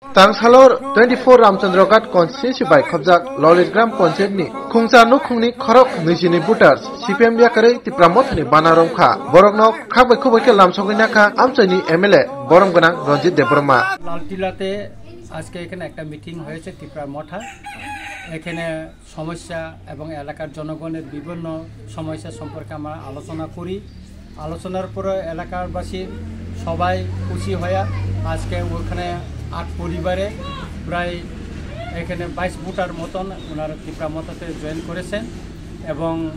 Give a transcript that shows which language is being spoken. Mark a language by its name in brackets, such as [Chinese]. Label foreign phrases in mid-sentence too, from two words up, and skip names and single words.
[Kok Borok] Tangsalor 24 Ramchandrogat constituency by Khobjak Lolit Gram Panchayat ni Khungcha Nukhungni Khorok Nijini Voters CPM Yakare Tipramothni Banaromkha Borokno Khakbai Khubake Lamsogina Kha Amchani MLA Boromganang Ranjit Debroma [Bangla] লালটিলাতে আজকে এখানে একটা মিটিং হয়েছে ত্রিপুরার মঠা এখানে সমস্যা এবং এলাকার জনগণের বিভিন্ন সমস্যা সম্পর্কে আমরা আলোচনা করি আলোচনার পরে এলাকাবাসী সবাই খুশি হয়ে আজকে ওখানে 8 পরিবারে প্রায় এখানে 22 ভোটার মতন ওনারা ত্রিপুরা মঠাতে জয়েন করেছেন এবং